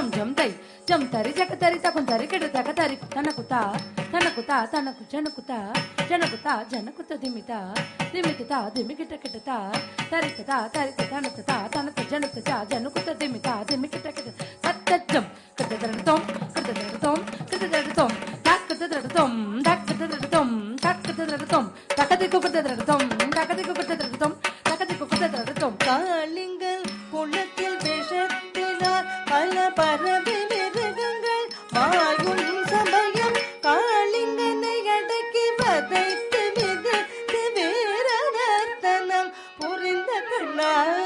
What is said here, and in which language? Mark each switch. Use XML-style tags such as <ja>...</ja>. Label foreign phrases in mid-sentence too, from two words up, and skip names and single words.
<ta>జం తై జం తరి జక తరి తకున్ తరి కిట తక తరి తనకు తా తనకు జనకు తా జనకు త దిమిత దిమిత తా దిమికిట కిట తా తరిక తా తనకు తా తనకు జనకు తా జనకు త దిమిత దిమికిట కిట తత్తజం కదదరతం కదదరతం కదదరతం కదదరతం కదదరతం కదదరతం తకదికు కదదరతం తకదికు కదదరతం காளிங்கள் குளத்தில் விஷத்தினால் பல பறவை மிருகங்கள் வாயும் சமயம் காளிங்கனை அடக்கி வதைத்து மிதித்து வீரநர்த்தனம் புரிந்த கண்ணார்.</ta>